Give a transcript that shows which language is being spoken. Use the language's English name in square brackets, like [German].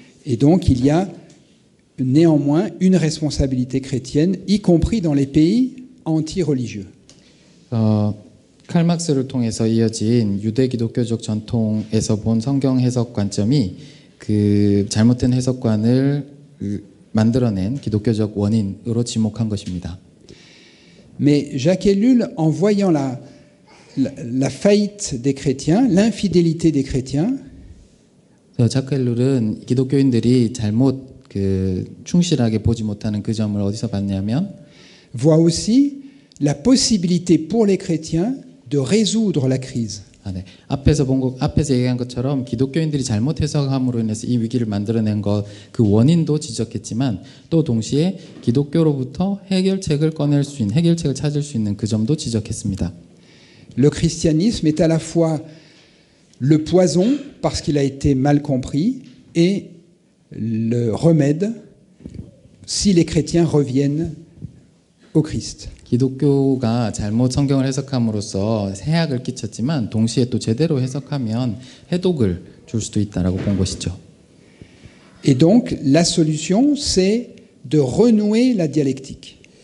[French] Et donc il y a néanmoins une responsabilité chrétienne, y compris dans les pays anti-religieux. [Korean] 칼 마크스를 통해서 이어진 유대 기독교적 전통에서 본 성경 해석 관점이 그 잘못된 해석관을 만들어낸 기독교적 원인으로 지목한 것입니다. [French] Mais Jacques Ellul, en voyant la faillite des chrétiens, l'infidélité des chrétiens, [Korean] 자크 엘룰은 기독교인들이 잘못 충실하게 보지 못하는 그 점을 어디서 봤냐면 [French] voit aussi la possibilité pour les chrétiens de résoudre la crise. [Korean] 네. 앞에서 얘기한 것처럼 기독교인들이 잘못 해석함으로 인해서 이 위기를 만들어낸 것 그 원인도 지적했지만 또 동시에 기독교로부터 해결책을 찾을 수 있는 그 점도 지적했습니다. [French] Le christianisme est à la fois le poison parce qu'il a été mal compris et le remède si les chrétiens reviennent au Christ. [Korean] 기독교가 잘못 성경을 해석함으로써 해악을 끼쳤지만 동시에 또 제대로 해석하면 해독을 줄 수도 있다라고 본 것이죠. [French] Et donc la solution c'est de renouer la dialectique.